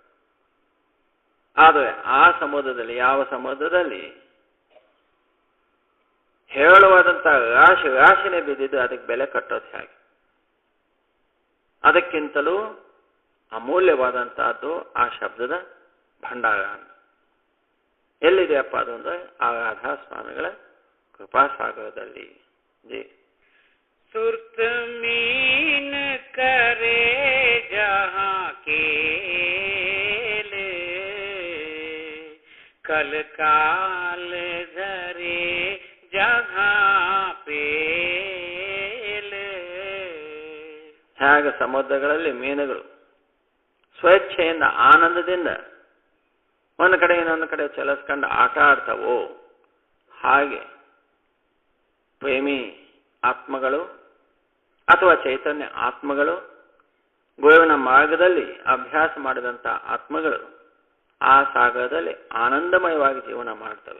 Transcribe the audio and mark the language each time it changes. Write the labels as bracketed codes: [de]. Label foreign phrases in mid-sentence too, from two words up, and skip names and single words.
[kn] ಆದರೆ ಆ ಸಮುದ್ರದಲ್ಲಿ, ಯಾವ ಸಮುದ್ರದಲ್ಲಿ ಹೇರಳವಾದಂತಹ ರಾಶಿ ರಾಶಿನೇ ಬಿದ್ದಿದ್ದು, ಅದಕ್ಕೆ ಬೆಲೆ ಕಟ್ಟೋದು ಹೇಗೆ? ಅದಕ್ಕಿಂತಲೂ ಅಮೂಲ್ಯವಾದಂತಹದ್ದು ಆ ಶಬ್ದದ ಭಂಡಾರ. ಎಲ್ಲಿದೆಯಪ್ಪ ಅದು ಅಂದ್ರೆ ಆ ರಾಧಾ ಸ್ವಾಮಿಗಳ ಕೃಪಾಸಾಗರದಲ್ಲಿ. [hi] सुरत मीन करे जहाँ केल कल काल धरे जहाँ पेल. [kn] ಹೇಗೆ ಸಮುದ್ರಗಳಲ್ಲಿ ಮೀನುಗಳು ಸ್ವೇಚ್ಛೆಯಿಂದ ಆನಂದದಿಂದ ಒಂದು ಕಡೆ ಇನ್ನೊಂದು ಕಡೆ ಚಲಿಸ್ಕೊಂಡು ಆಟ ಆಡ್ತಾವೋ, ಹಾಗೆ ಪ್ರೇಮಿ ಆತ್ಮಗಳು ಅಥವಾ ಚೈತನ್ಯ ಆತ್ಮಗಳು, ಗುರುವಿನ ಮಾರ್ಗದಲ್ಲಿ ಅಭ್ಯಾಸ ಮಾಡಿದಂಥ ಆತ್ಮಗಳು ಆ ಸಾಗರದಲ್ಲಿ ಆನಂದಮಯವಾಗಿ ಜೀವನ ಮಾಡ್ತವೆ.